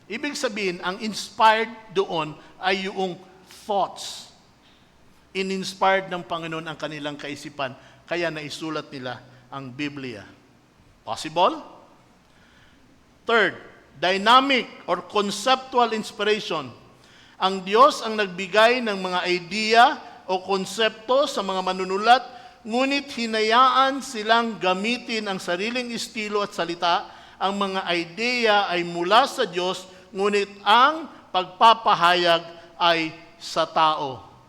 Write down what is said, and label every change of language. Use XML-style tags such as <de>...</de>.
<tl>Ibig sabihin, ang inspired doon ay yung thoughts. In-inspired ng Panginoon ang kanilang kaisipan, kaya naisulat nila ang Biblia.</tl> <en>Possible? Third, dynamic or conceptual inspiration.</en> <tl>Ang Diyos ang nagbigay ng mga idea o konsepto sa mga manunulat, ngunit hinayaan silang gamitin ang sariling estilo at salita. Ang mga idea ay mula sa Diyos, ngunit ang pagpapahayag ay sa tao.</tl>